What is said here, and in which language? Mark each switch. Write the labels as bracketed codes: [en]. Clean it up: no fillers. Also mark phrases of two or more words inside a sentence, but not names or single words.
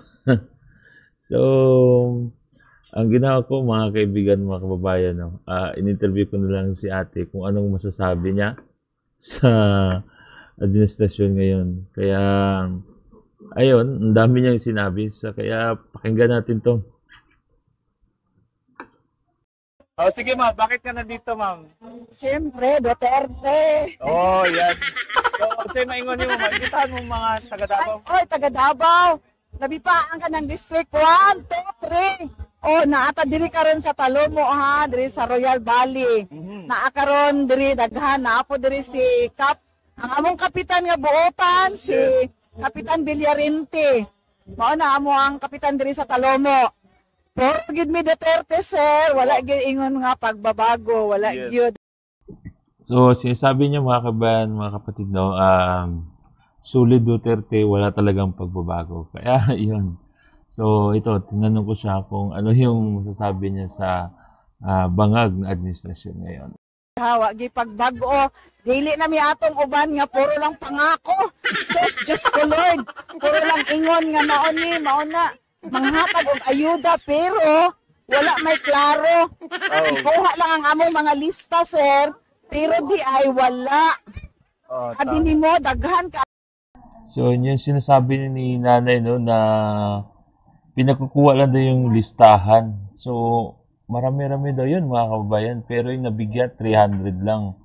[tl] So, ang ginawa ko mga kaibigan, mga kababayan, in-interview ko na lang si ate kung anong masasabi niya sa administrasyon ngayon. Kaya, ayun, ang dami niyang sinabi. Kaya, pakinggan natin to. Oh, sige ma'am, bakit ka nandito ma'am? Siyempre, Duterte. Oh, yan. [ceb] So, say maingon niyo ma'am, ikitahan mo mga taga Davao. Oy, taga Davao. Nabipaan ka ng District 1, 2, 3. Oh, naata diri karon sa Talomo ha, diri sa Royal Valley. Naakaron diri daghan, naapo diri si ang among kapitan nga buotan, si Kapitan Villarente. Mao na amo ang kapitan diri sa Talomo. Pero gid mi Duterte sir, wala gyud ingon nga pagbabago, wala gyud. [tl] So, sinasabi niya mga kabayan, mga kapatid, no, sulit Duterte, wala talagang pagbabago. Kaya, yun. So, ito, tinanong ko siya kung ano yung masasabi niya sa bangag na administrasyon ngayon. [ceb] Hawa gi pagbago, dili na mi atong uban nga puro lang pangako. Sus, Diyos ko Lord, puro lang ingon nga maon na manghatag og ayuda pero wala may klaro. Ikuha lang ang among mga lista sir, pero di ay wala. Sabi ni mo daghan ka. [tl] So, yun yung sinasabi ni nanay, no, na pinagkukuha lang daw yung listahan. So, marami-rami daw yun mga kababayan, pero yung nabigyan 300 lang.